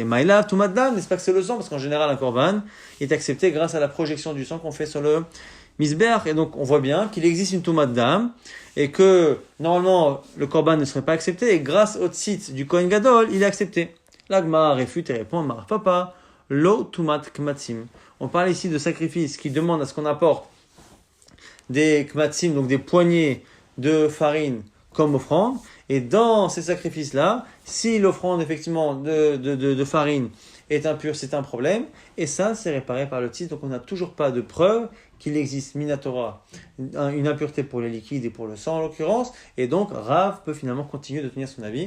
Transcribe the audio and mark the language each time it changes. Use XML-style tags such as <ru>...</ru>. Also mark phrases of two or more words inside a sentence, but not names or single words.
<arc>מאי לאו טומאת דם,</arc> <fr>n'est-ce pas que c'est le sang ? Parce qu'en général un korban est accepté grâce à la projection du sang qu'on fait sur le misbéach, et donc on voit bien qu'il existe une touma d'âme et que normalement le korban ne serait pas accepté et grâce au tzitz du</fr> <he>כהן גדול</he> <fr>il est accepté. L'Agmara réfute et répond Mar Papa</fr> <he>לא טומאת קמצים.</he> <fr>On parle ici de sacrifices qui demandent à ce qu'on apporte des kmatsim, donc des poignées de farine comme offrande, et dans ces sacrifices là, si l'offrande effectivement de farine est impure, c'est un problème, et ça c'est réparé par le tzitz, donc on n'a toujours pas de preuve qu'il existe minatora, une impureté pour les liquides et pour le sang en l'occurrence, et donc Rav peut finalement continuer de tenir son avis.</fr>